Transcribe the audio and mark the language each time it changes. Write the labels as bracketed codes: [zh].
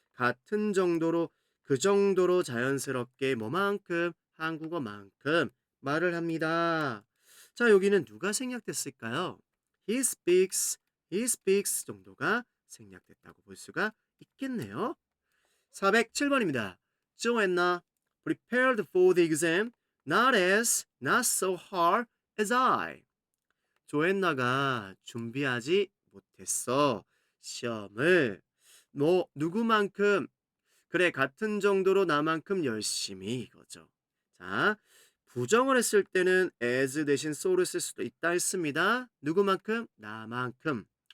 [ko] 같은 정도로 그 정도로 자연스럽게 뭐만큼 한국어만큼 말을 합니다. 자, 여기는 누가 생략됐을까요? [en] he speaks [ko] 정도가 생략됐다고 볼 수가 있겠네요. 407번입니다. [en] Joanna prepared for the exam not so hard as I. [ko] 조앤나가 준비하지 못했어. 시험을 뭐 누구만큼 그래 같은 정도로 나만큼 열심히 이거죠. 자, 부정을 했을 때는 as 대신 so를 쓸 수도 있다 했습니다. 누구만큼? 나만큼.